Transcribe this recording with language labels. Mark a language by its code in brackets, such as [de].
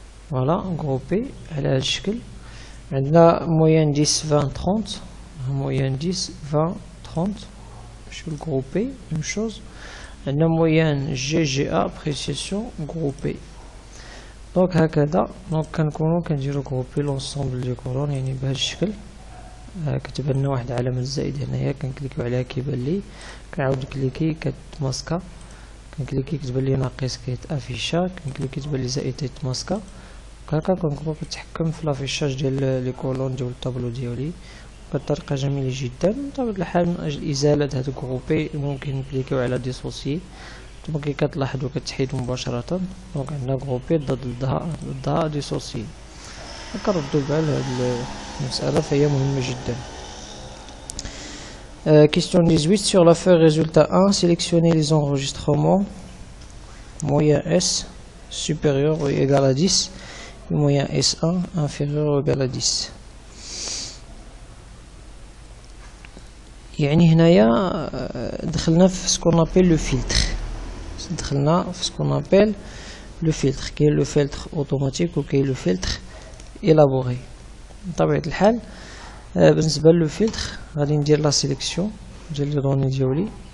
[ar] فوالا غروبي على هذا الشكل. عندنا moyen 10 20 30 moyen 10 20 30 نمشيو للغروبي [fr] même chose. [ar] عندنا [fr] moyenne GGA précision groupée. [ar] دونك هكذا دونك كنكونو كنديرو غروبي لونسومبل دي كولون يعني بهذا الشكل. كتبان لنا واحد العلامه الزائد هنايا كنكليكيو عليها كيبان لي كنعاود كليكي كتماسكا كنكليكي كتبان لي ناقص كيتافيشا كنكليكي تبان لي زائد كيتماسكا. هكا كنكون كنتحكم في لافيشاج ديال لي كولون ديال الطابلو ديالي بطريقة جميلة جدا. بطبيعة الحال من أجل إزالة هاد الغروبي ممكن نكليكيو على ديسوسي ثم كي كتلاحظوا كتحيد مباشرة. دونك عندنا غروبي ضدها ديسوسي. كنردو بال هاد المسألة فهي مهمة جدا. [fr] Question 18 sur la feuille résultat 1 sélectionnez les enregistrements moyen S supérieur ou égal à 10 et moyen S1 inférieur ou égal à 10. [ar] يعني هنايا دخلنا في سكون ابيل لو فلتر. دخلنا في سكون ابيل لو فلتر. كاين لو فلتر اوتوماتيك وكاين لو فلتر الابوري. بطبيعة الحال بالنسبة لو فلتر غادي ندير لا سيليكسيون ديال لي دوني ديالي.